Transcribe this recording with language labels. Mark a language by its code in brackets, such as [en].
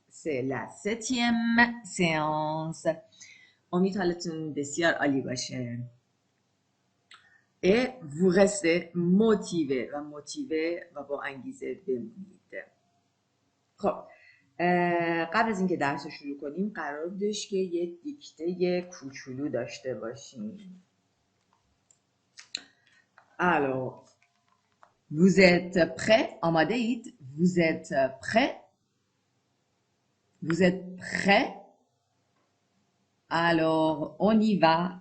[fr] C'est la septième séance. [fa] امید حالتون بسیار عالی باشه. [fr] Et vous restez motivé [fa] و با انگیزه بمونید. خب قبل از اینکه درس رو شروع کنیم قرار بودش که یه دیکته کوچولو داشته باشیم. [fr] Alors, vous êtes prêts؟ [fa] آماده اید؟ [fr] Vous êtes prêts؟ Vous êtes prêts؟ Alors, on y va.